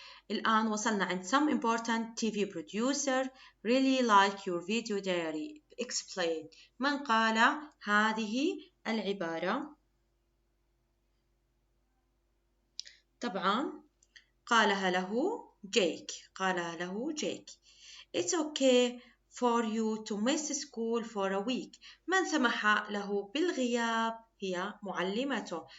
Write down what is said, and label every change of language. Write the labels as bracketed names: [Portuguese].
[Arabic] الآن وصلنا عند [English] some important TV producer really like your video diary. Explain. [Arabic] من قال هذه العبارة؟ طبعا قالها له جيك. [English] It's okay for you to miss school for a week. [Arabic] من سمح له بالغياب هي معلمته.